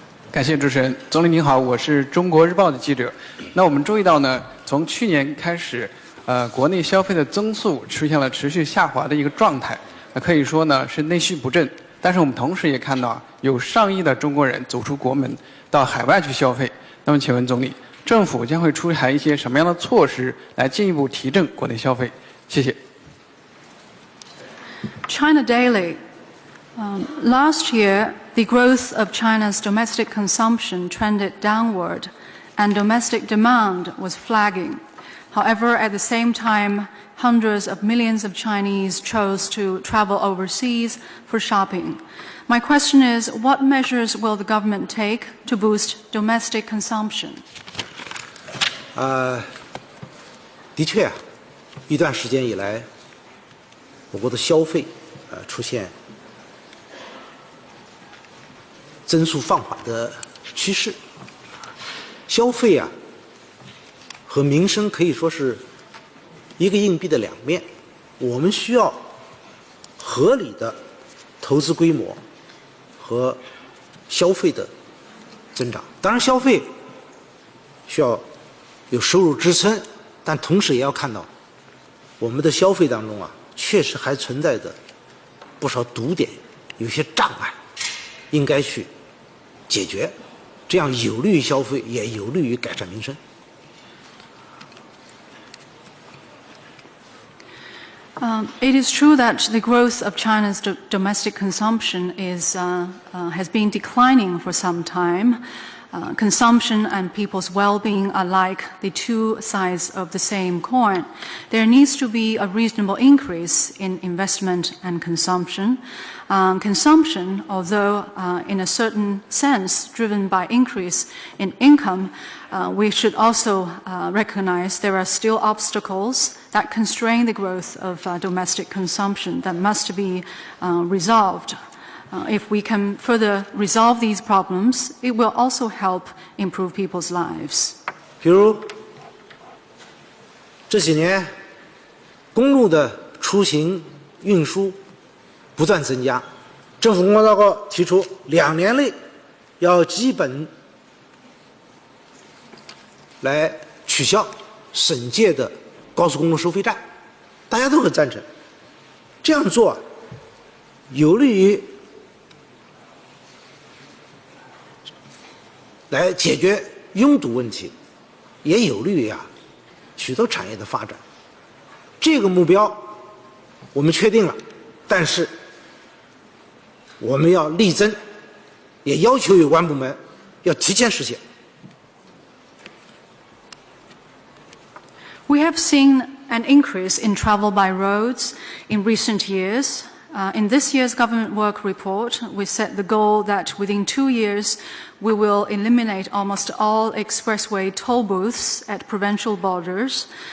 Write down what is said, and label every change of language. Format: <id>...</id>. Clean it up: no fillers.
<zh>感谢主持人，总理您好，我是中国日报的记者。那我们注意到呢，从去年开始，国内消费的增速出现了持续下滑的一个状态，可以说呢是内需不振。但是我们同时也看到，有上亿的中国人走出国门，到海外去消费。那么，请问总理，政府将会出台一些什么样的措施来进一步提振国内消费？谢谢。</zh> <en>China Daily. Last year, the growth of China's domestic consumption trended downward, and domestic demand was flagging. However, at the same time, hundreds of millions of Chinese chose to travel overseas for shopping. My question is, what measures will the government take to boost domestic consumption?</en> <zh>的确一段时间以来，我国的消费出现增速放缓的趋势。消费和民生可以说是一个硬币的2面，我们需要合理的投资规模和消费的增长。当然，消费需要有收入支撑，但同时也要看到我们的消费当中啊，确实还存在着不少堵点，有些障碍，应该去解决，这样有利于消费，也有利于改善民生。</zh> <en>It is true that the growth of China's domestic consumption has been declining for some time. Consumption and people's well-being are like the two sides of the same coin. There needs to be a reasonable increase in investment and consumption. Consumption, although in a certain sense driven by increase in income, we should also recognize there are still obstacles that constrain the growth of domestic consumption that must be resolved. If we can further resolve these problems, it will also help improve people's lives.</en> <zh>比如这几年公路的出行运输不断增加，政府工作报告提出2年内要基本来取消省界的高速公路收费站，大家都很赞成。这样做有利于来解决拥堵问题，也有利于许多产业的发展。这个目标我们确定了，但是我们要力争，也要求有关部门要提前实现。</zh> <en>We have seen an increase in travel by roads in recent years. In this year's government work report, we set the goal that within 2 years, we will eliminate almost all expressway toll booths at provincial borders.</en>